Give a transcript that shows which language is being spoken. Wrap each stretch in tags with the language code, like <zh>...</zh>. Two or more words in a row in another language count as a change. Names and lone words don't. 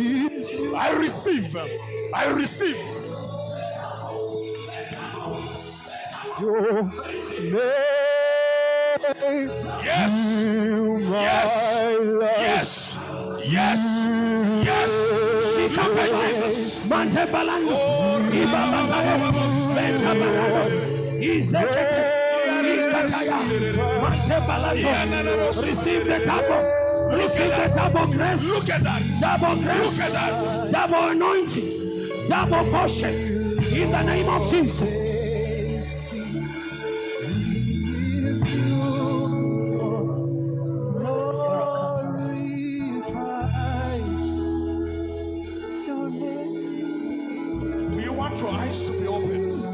<en>I receive them. I receive. Your name. Yes. Yes. Yes. Yes. Yes. She covered Jesus. Mante balando. Iba bazaya. Benta balando. Izekete. Ikataya. Mante balando. Receive the double. Receive the double grace. Look at that. Double grace. Look at that. Double anointing. Double portion. In the name of Jesus. Do you want your eyes to be opened?</en>